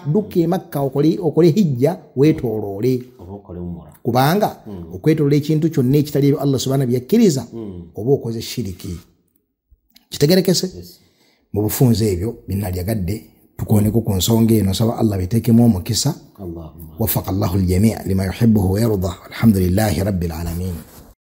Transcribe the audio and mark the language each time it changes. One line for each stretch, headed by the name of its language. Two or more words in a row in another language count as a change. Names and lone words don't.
Ganda: Dukke Makka okole hijja weetooloole. Kubanga okwetooloola ekintu kyonna ekitali ebyo
Arabic: الله سبحانه
Ganda: byakkiriza oba okoze shiriki. Kitegerekese? Mu bufunze ebyo binalyagadde tukoneko ku nsonga eno, saba Allah biteekemu omukisa.
Arabic: وفق الله الجميع لما يحبه ويرضى. الحمد لله رب العالمين.